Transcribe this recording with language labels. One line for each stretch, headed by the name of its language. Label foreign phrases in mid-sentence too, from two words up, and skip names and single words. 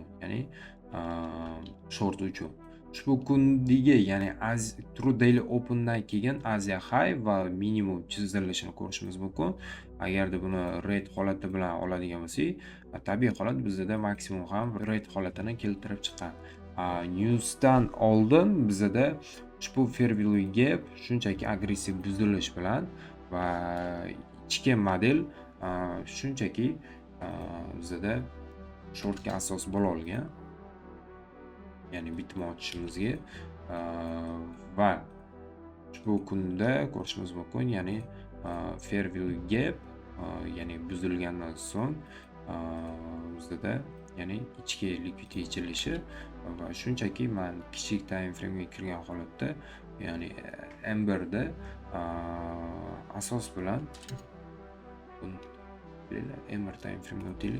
Uzbek: Ya'ni short uchun ushbu kundagi, ya'ni True Daily Open'dan keyin Asia High va minimum chizilishini ko'rishimiz mumkin. Agarda buni red holati bilan oladigan bo'lsak, tabiiy holat bizada maksimum ham red holatini keltirib chiqqan. Newsdan oldin bizada ushbu
English: fair value gap
Uzbek: shunchaki agressiv buzilish bilan va ichki model shunchaki bizada shortga asos bo'la olgan, ya'ni bitim ochishimizga va ushbu kunda ko'rishimiz mumkin, ya'ni
English: fair value gap,
Uzbek: ya'ni buzilgandan so'ng bizada, ya'ni ichki likvid yechilishi va shunchaki men kichik
English: time frame
Uzbek: ga kirgan holatda, ya'ni M1 da asos bilan M1
English: time frame
Uzbek: ga o'taylik.